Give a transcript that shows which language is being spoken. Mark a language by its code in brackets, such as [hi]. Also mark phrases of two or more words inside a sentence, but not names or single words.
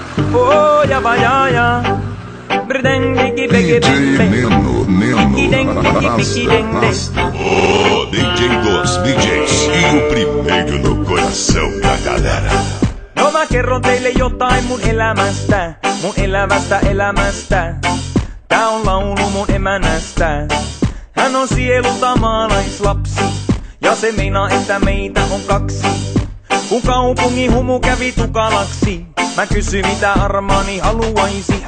[pt] Oh, ja va ja ja. DJ Neno, rasta. O DJ dos DJs e o primeiro no coração da galera. [fi] No mä kerron teille jotain mun elämästä, mun elävästä elämästä. Tää on laulu mun emänästä. Hän on sielulta maalaislapsi, ja se meinaa, että meitä on kaksi. Kun kaupungin humu kävi tukalaksi, mä kysyin mitä Armani haluaisi.